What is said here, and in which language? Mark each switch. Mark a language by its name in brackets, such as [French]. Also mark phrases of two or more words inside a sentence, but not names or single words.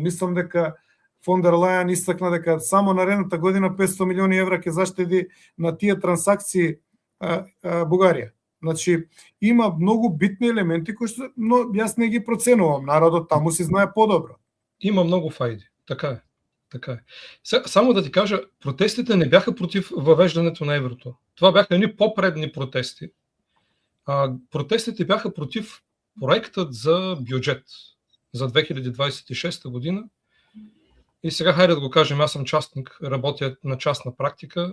[Macedonian] Мислам дека фон дер Лајен истакна дека само наредната година 500 милиони евра ќе заштеди на тие трансакции Бугарија. Значи, има многу битни елементи кои што јас не ги проценувам. Народот таму си знае подобро. Има многу фајди, така е. Така е. [Bulgarian] Само да ти кажа, протестите не бяха против въвеждането на еврото. Това бяха едни попредни протести. Протестите бяха против проектът за бюджет за 2026 година. И сега хайде да го кажем, аз съм частник, работя на частна практика.